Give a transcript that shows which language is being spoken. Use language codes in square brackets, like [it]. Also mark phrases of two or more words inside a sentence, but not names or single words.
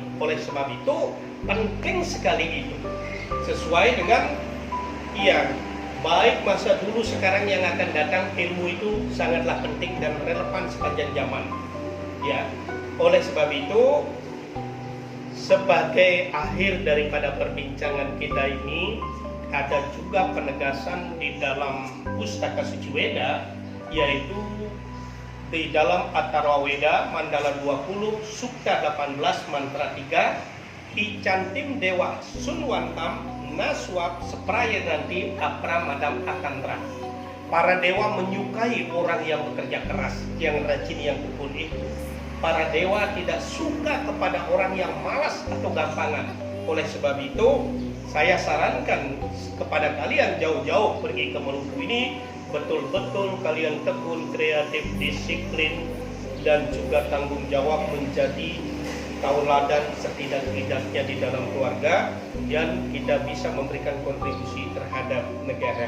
[id] Oleh sebab itu, penting sekali itu. Sesuai dengan yang baik masa dulu sekarang yang akan datang, ilmu itu sangatlah penting dan relevan sepanjang zaman. Ya, oleh sebab itu, sebagai akhir daripada perbincangan kita ini, ada juga penegasan di dalam Pustaka Suci Weda, yaitu di dalam Atharva Weda Mandala 20 Sukta 18 Mantra 3, [sa] Icantim Dewa Sunwantam Naswab Sepraya nanti Apramadam Akantra. [id] Para dewa menyukai orang yang bekerja keras, yang rajin, yang tekun itu. Para dewa tidak suka kepada orang yang malas atau gampangan. Oleh sebab itu, saya sarankan kepada kalian jauh-jauh pergi ke Maluku ini, betul-betul kalian tekun, kreatif, disiplin, dan juga tanggung jawab menjadi tauladan setidak-tidaknya di dalam keluarga, dan kita bisa memberikan kontribusi terhadap negara.